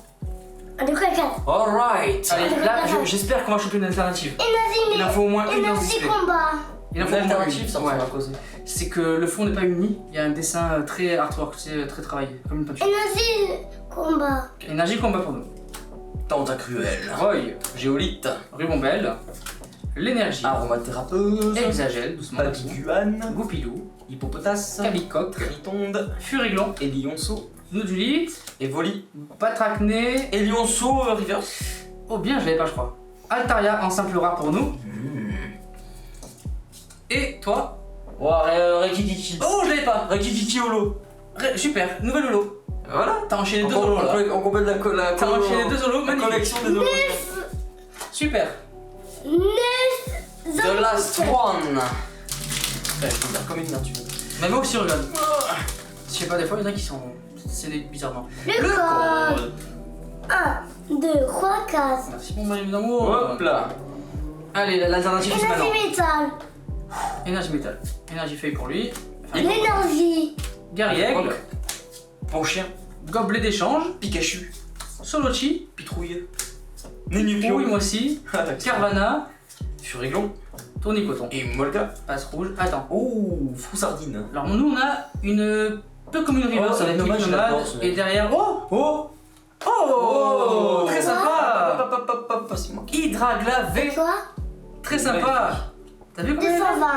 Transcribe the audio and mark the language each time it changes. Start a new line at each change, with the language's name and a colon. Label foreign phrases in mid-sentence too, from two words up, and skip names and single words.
French: 1, 2, 3, 4. Alright. Allez, là j'espère qu'on va choper une alternative. Il en Énergie, faut au moins une dans ce énergie display. combat. Il en Une faut au moins alternative, une. ça Ouais. va causer. C'est que le fond n'est pas uni, il y a un dessin très artwork, c'est très travaillé, comme une peinture. Énergie combat. Énergie combat pour nous. Tentacruel, Roy, Géolite, Rubombelle, l'énergie, Aromathérapeuse, Exagel, doucement, Babiguane, Goupilou, Hippopotas, Cabicoque, Tritonde, Furiglon, et Lionceau, Nodulite, Evoli, Patracné, et Lionceau Reverse. oh bien je l'avais pas je crois. Altaria en simple rare pour nous. Et toi? Rekikiki. Oh je l'avais pas. Rekikiki Holo. Super, nouvelle holo. Voilà. T'as enchaîné deux holos là. On complète la T'as enchaîné deux holos, la magnifique. collection des holos. Super. 9
English: The last one.
French: Ouais, je peux faire comme une nature. Mais moi aussi regarde. Je sais pas, des fois il y en a qui sont... C'est bizarrement. Le code. 1, 2, 3, 4. Merci mon bonhomme d'amour. Hop là. Allez, l'alternative c'est maintenant. Énergie métal. Énergie métal. Énergie feuille pour lui. L'énergie. Guerriègle. Bon chien. Gobelet d'échange. Pikachu. Solochi. Pitrouille. Oui, Nénupio. moi aussi. Carvana. Furiglon. Tournicoton. Et Molga. Passe rouge. Attends. Oh, Froussardine. Alors nous on a une... peu comme une reverse Oh, avec dommage, une je l'adore, nomade. ce Et mec. derrière... Oh Oh. Oh, très sympa. Hop, c'est moi. Hydragla Et V. toi? Très sympa. T'as vu combien? 220.